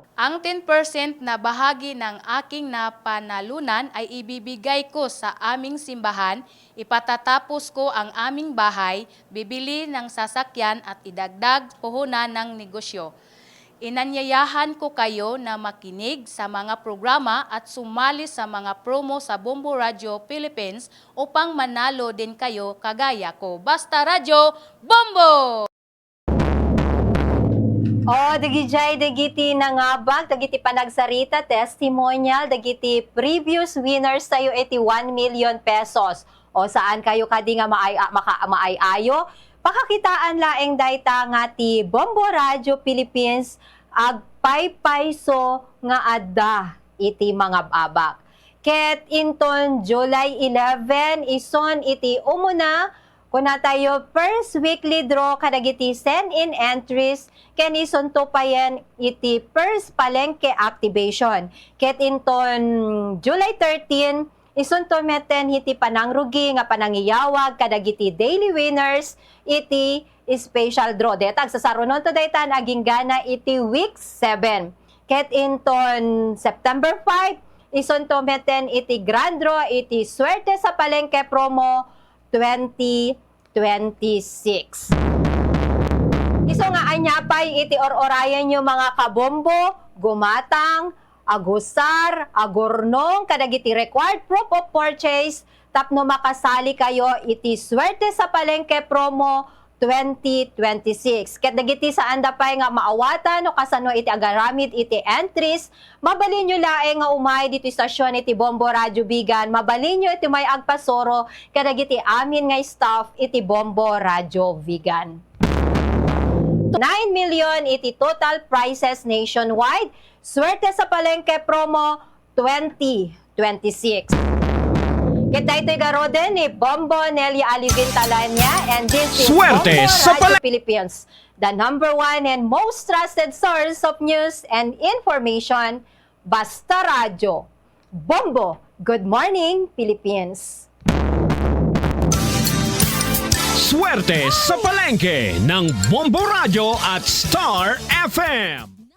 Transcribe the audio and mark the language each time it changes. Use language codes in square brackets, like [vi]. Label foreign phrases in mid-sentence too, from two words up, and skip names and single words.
[tl] Ang 10% na bahagi ng aking napanalunan ay ibibigay ko sa aming simbahan, ipatatapos ko ang aming bahay, bibili ng sasakyan at idagdag puhunan ng negosyo. Inanyayahan ko kayo na makinig sa mga programa at sumali sa mga promo sa Bombo Radio Philippines upang manalo din kayo kagaya ko. Basta Radio, Bombo! [ilo] Dagiti nangabag, dagiti panagsarita, testimonial, dagiti [en] previous winners [ilo] tayo iti 1 million pesos. Saan kayo kadi nga maayayo? Pakakitaan laeng dayta nga ti Bombo Radio Philippines ag paypayso nga adda iti mga babak. Ket inton July 11 ison iti umuna kuna tayo [en] first weekly draw [ilo] kadagiti [en] send-in entries [ilo] ken ison to payen iti [en] first palengke activation. [ilo] Ket inton July 13 ison to meten iti panangrugi nga panangiyawag kadagiti [en] daily winners [ilo] iti [en] special draw. [ilo] Detag sa sarunon to daytan aging gana iti week 7. Ket inton September 5 ison to meten iti [en] grand draw [ilo] iti swerte sa palengke promo 2026. Iso nga anyapay iti or-orayan nyo mga kabombo, gumatang, agusar, agurnong, kadagiti [en] required proof of purchase, [ilo] tapno makasali kayo iti swerte sa palengke promo 2026. Ket dagiti sa andapay nga maawatan o kasano iti agaramid iti entries, mabalin nyo laeng nga umay dito istasyon iti Bombo Radio Bigan, mabalin nyo iti may agpasoro kadagiti amin nga staff iti Bombo Radio Bigan. 9 million iti [en] total prizes nationwide, [ilo] swerte sa palengke promo 2026. Kita ito'y garoden ni Bombo Nelly Alivin Talanya, [en] and this is Swerte Bombo sa Radio Philippines, the #1 and most trusted source of news and information, Basta Radio. Bombo, good morning, Philippines! [tl] Swerte sa palengke ng Bombo Radio at Star FM.